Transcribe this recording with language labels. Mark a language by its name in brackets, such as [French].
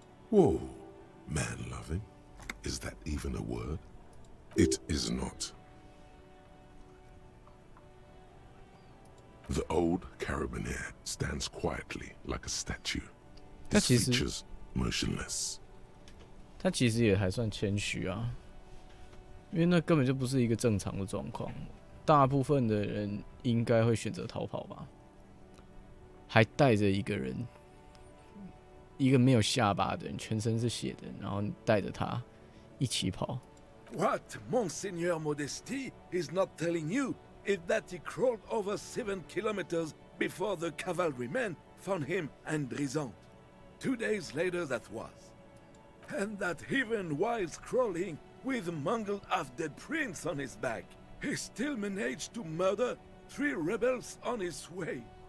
[English] Whoa, man-loving? Is that even a word? It is not. The old Carabinier stands quietly like a statue. His features motionless. [Chinese] 他其实也还算谦虚啊，因为那根本就不是一个正常的状况。大部分的人应该会选择逃跑吧，还带着一个人，一个没有下巴的人，全身是血的，然后带着他一起跑。 [English] What Monseigneur Modesty is not telling you is that he crawled over 7 kilometers before the cavalrymen found him and Drisson. 2 days later that was. And that even while crawling with a mangled half-dead prince on his back, he still managed to murder 3 rebels on his way.